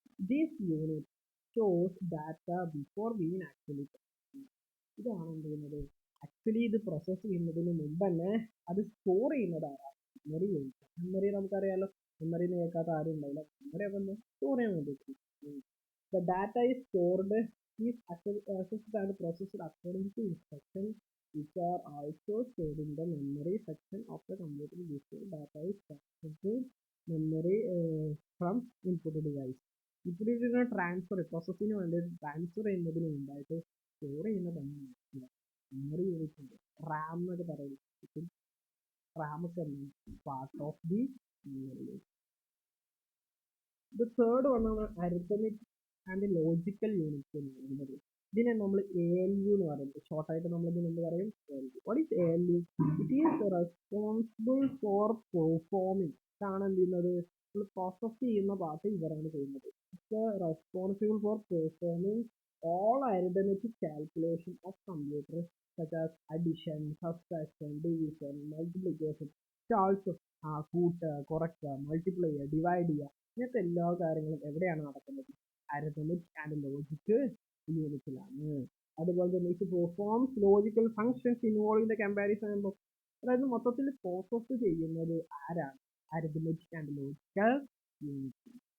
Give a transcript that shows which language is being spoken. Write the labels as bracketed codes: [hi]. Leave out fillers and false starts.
[en] This unit stores data before being actually. [ml] ഇതാണ് എന്ത് ചെയ്യുന്നത്, ആക്ച്വലി ഇത് പ്രോസസ് ചെയ്യുന്നതിന് മുമ്പ് തന്നെ അത് സ്റ്റോർ ചെയ്യുന്നതാണ് മെമ്മറി യൂണിറ്റ്. മെമ്മറി നമുക്കറിയാലോ, മെമ്മറി കേൾക്കാത്ത ആരും ഉണ്ടാവില്ല. മെമ്മറി ഒക്കെ ഒന്ന് സ്റ്റോർ ചെയ്യാൻ വേണ്ടിയിട്ട്. [en] The data is stored is accessed and processed according to instructions which are also stored in the memory section of the computer. This data is transferred to memory from input device. [ml] ഇവിടെ ഒരു transfer പ്രോസസ്സിന് വേണ്ടി transfer ചെയ്യുന്നതിന് മുമ്പായിട്ട് store ചെയ്യുന്നതാണ് memory unit ഉണ്ട്, റാം എന്നൊക്കെ പറയുന്നത്. [en] RAM ഒക്കെ part of the memory unit. The third one [ml] ആണ് [en] arithmetic and logical units [ml] എന്ന് പറയുന്നത്. ഇതിനെ നമ്മൾ ALU എന്ന് പറയുന്നത്. ഷോർട്ടായിട്ട് നമ്മൾ ഇതിന് എന്ത് പറയും? [en] ALU. What is ALU? It is responsible for performing. [ml] ഇതാണ് എന്ത് ചെയ്യുന്നത്? നമ്മൾ പ്രോസസ് ചെയ്യുന്ന പാർട്ട് ഇവരാണ് ചെയ്യുന്നത്. [en] It's responsible for performing all arithmetic calculation of computer such as addition, subtraction, division, multiplication. [ml] Also കൂട്ടുക, കുറയ്ക്കുക, മൾട്ടിപ്ലൈ ചെയ്യുക, ഡിവൈഡ് ചെയ്യുക, ഇങ്ങനത്തെ എല്ലാ കാര്യങ്ങളും എവിടെയാണ് നടക്കുന്നത്? Arithmetic and logic യൂണിറ്റിലാണ്. അതുപോലെ തന്നെ [en] It performs logical functions involve in the comparison. [ml] അതായത് മൊത്തത്തിൽ പ്രോസസ് ചെയ്യുന്നത് ആരാണ്? Arithmetic and logical unit.